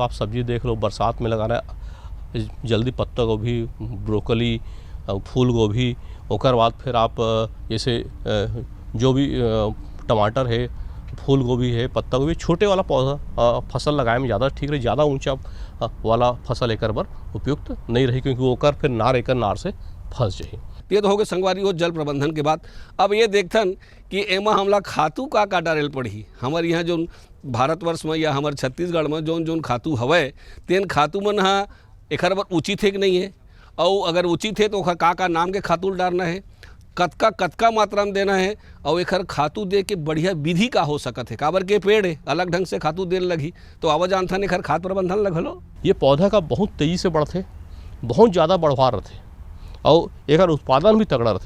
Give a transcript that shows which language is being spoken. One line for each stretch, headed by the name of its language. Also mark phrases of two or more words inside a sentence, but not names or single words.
Chhattisgarhi: आप सब्जी देख लो, बरसात में लगाना जल्दी पत्ता गोभी, ब्रोकली, फूल गोभी, ओकर बाद फिर आप जैसे जो भी टमाटर है, फूल गोभी है, पत्ता गोभी, छोटे वाला पौधा फसल लगाए में ज़्यादा ठीक रही। ज़्यादा ऊंचा वाला फसल एकर पर उपयुक्त नहीं रही क्योंकि वो कर फिर नार एकर नार से फंस जाए। ये तो हो गए संगवारी हो जल प्रबंधन के बाद। अब ये देखथन कि एमा हमला खातू का डारेल पड़ी। हमारे यहाँ जो भारतवर्ष में या हमारे छत्तीसगढ़ में जोन जोन खातू हवय तेन खातू मन हा एकर बर उचित है कि नहीं है, और अगर उचित है तो ओखर का नाम के खातू डालना है, कतका मात्रा में देना है, और एकर खातू दे के बढ़िया विधि का हो सकत है। काबर के पेड़ है अलग ढंग से खातू देने लगी तो आवाज जानता नहीं एकर खाद प्रबंधन लगलो। ये पौधा का बहुत तेज़ी से बढ़ते, बहुत ज़्यादा बढ़वा रहते और एकर उत्पादन भी तगड़ा रहते।